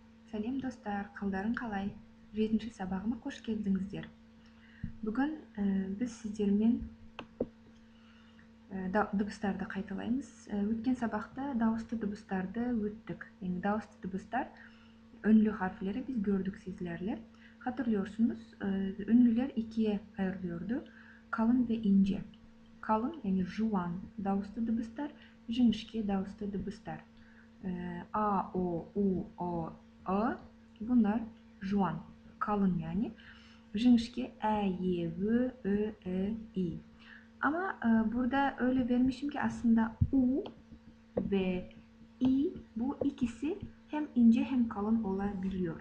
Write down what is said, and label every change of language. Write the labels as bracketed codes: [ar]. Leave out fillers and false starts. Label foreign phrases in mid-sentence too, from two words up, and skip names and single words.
[kk] Сәлем достар, қалдарың қалай? 7-ші сабағыма қош келдіңіздер. Бүгін біз сіздермен дыбыстарды қайталаймыз. Өткен сабақта дауысты дыбыстарды өттік. Yani дауысты дыбыстар, [tr] ünlü harfleri biz gördük sizlerle. Hatırlıyorsunuz, ünlüler ikiye ayrılıyordu. Kalın ve ince. Kalın yani [kk] жуан дауысты дыбыстар, жіңішке дауысты дыбыстар. [tr] A, O, U, O, A bunlar juan, kalın yani. [kk] Жіңішке Ə, Y, V, Ö, E, I. [tr] Ama burada öyle vermişim ki aslında U ve I bu ikisi hem ince hem kalın olabiliyor.